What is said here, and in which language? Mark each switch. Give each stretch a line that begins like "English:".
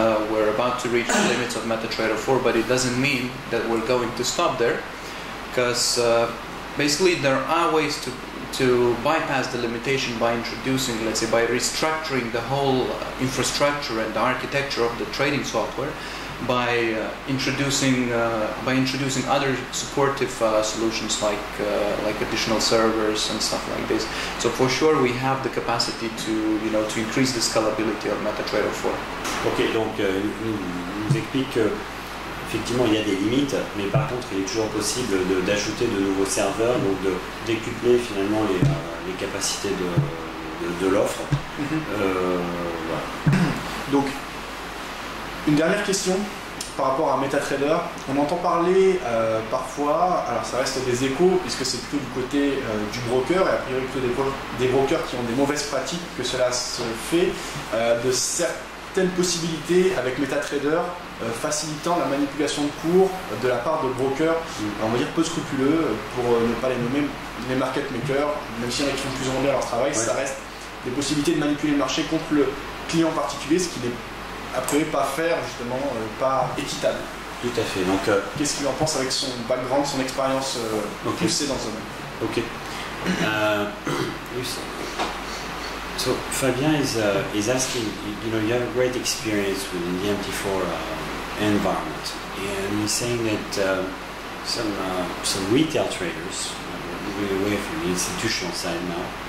English: We're about to reach the limits of MetaTrader 4, but it doesn't mean that we're going to stop there, because basically there are ways to bypass the limitation by introducing, let's say, by restructuring the whole infrastructure and the architecture of the trading software, by introducing other supportive solutions like additional servers and stuff like this. So for sure we have the capacity to increase the scalability of MetaTrader 4.
French: Ok, donc il nous explique qu'effectivement il y a des limites, mais par contre il est toujours possible d'ajouter de nouveaux serveurs, donc de décupler finalement les capacités de l'offre. Voilà. Donc une dernière question par rapport à MetaTrader. On entend parler parfois, alors ça reste des échos puisque c'est plutôt du côté du broker et a priori plutôt des brokers qui ont des mauvaises pratiques que cela se fait, de certaines possibilités avec MetaTrader facilitant la manipulation de cours de la part de brokers, on va dire peu scrupuleux, pour ne pas les nommer, les market makers, même s'il y en a qui font plus ou moins bien leur travail, ça reste des possibilités de manipuler le marché contre le client particulier, ce qui n'est a priori pas faire, justement, pas équitable. Tout à fait. Donc, qu'est-ce qu'il en pense avec son background, son expérience poussée dans ce domaine? Ok.
English: So Fabien is asking, you have a great experience within the MT4 environment, and he's saying that some retail traders, moving away from the institutional side now,